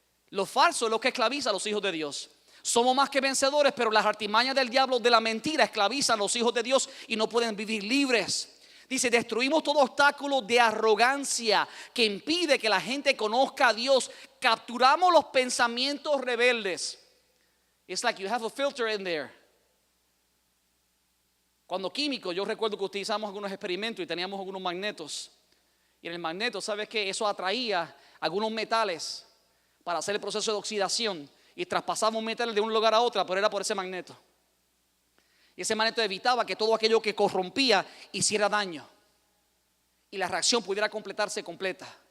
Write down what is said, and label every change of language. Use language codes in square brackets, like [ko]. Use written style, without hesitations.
[es] Lo falso es lo que esclaviza a los hijos de Dios. Somos más que vencedores, pero las artimañas del diablo de la mentira esclavizan a los hijos de Dios y no pueden vivir libres. Dice, destruimos todo obstáculo de arrogancia que impide que la gente conozca a Dios. Capturamos los pensamientos rebeldes. [en] It's like you have a filter in there. [es] Cuando químicos, yo recuerdo que utilizamos algunos experimentos y teníamos algunos magnetos. Y en el magneto, ¿sabes qué? Eso atraía algunos metales para hacer el proceso de oxidación. Y traspasamos metales de un lugar a otro, pero era por ese magneto. Y ese magneto evitaba que todo aquello que corrompía hiciera daño y la reacción pudiera completarse completa.